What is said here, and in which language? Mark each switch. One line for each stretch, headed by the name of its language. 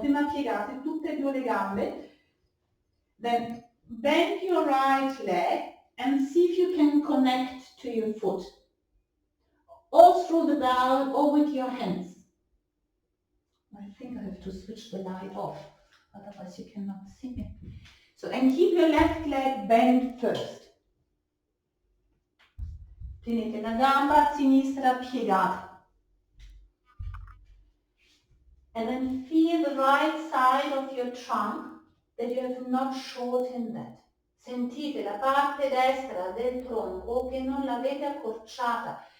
Italian: Prima piegate tutte e due le gambe.
English: Then bend your right leg and see if you can connect to your foot. Or through the belt or with your hands. I think I have to switch the light off, otherwise you cannot see me. So, and keep your left leg bent first.
Italian: Tenete la gamba sinistra piegata.
English: And then feel the right side of your trunk that you have not shortened that.
Italian: Sentite la parte destra del tronco che non l'avete accorciata,